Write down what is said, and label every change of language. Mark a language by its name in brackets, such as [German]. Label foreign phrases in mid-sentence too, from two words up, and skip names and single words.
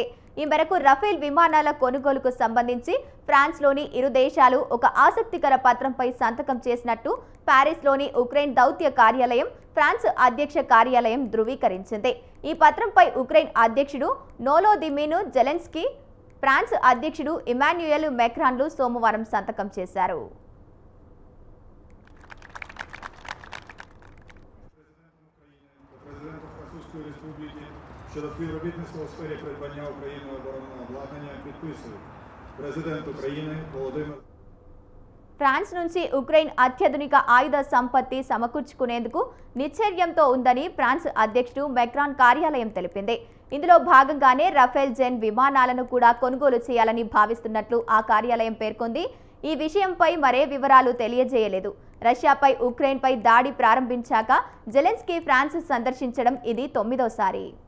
[Telugu] ఈ మేరకు రఫేల్ విమానాల కొనుగోలుకు సంబంధించి ఫ్రాన్స్లోని ఇరు దేశాలు ఒక ఆసక్తికర పత్రంపై సంతకం చేసినట్టు ప్యారిస్లోని ఉక్రెయిన్ దౌత్య కార్యాలయం, ఫ్రాన్స్ అధ్యక్ష కార్యాలయం ధృవీకరించింది. ఈ పత్రంపై ఉక్రెయిన్ అధ్యక్షుడు వోలోదిమిర్ జెలెన్స్కీ, ఫ్రాన్స్ అధ్యక్షుడు ఇమాన్యుయల్ మెక్రాన్లు సోమవారం సంతకం చేశారు. [Ukrainian] Щодо співробітництва у сфері придбання Україною оборонного обладнання підписують президент України Володимир. [Telugu] ఫ్రాన్స్ నుంచి ఉక్రెయిన్ అత్యాధునిక ఆయుధ సంపత్తి సమకూర్చుకునేందుకు నిశ్చర్యంతో ఉందని ఫ్రాన్స్ అధ్యక్షుడు మెక్రాన్ కార్యాలయం తెలిపింది. ఇందులో భాగంగానే రఫేల్ జెన్ విమానాలను కూడా కొనుగోలు చేయాలని భావిస్తున్నట్లు ఆ కార్యాలయం పేర్కొంది. ఈ విషయంపై మరే వివరాలు తెలియజేయలేదు. రష్యాపై ఉక్రెయిన్పై దాడి ప్రారంభించాక జెలెన్స్కీ ఫ్రాన్స్ సందర్శించడం ఇది 9వ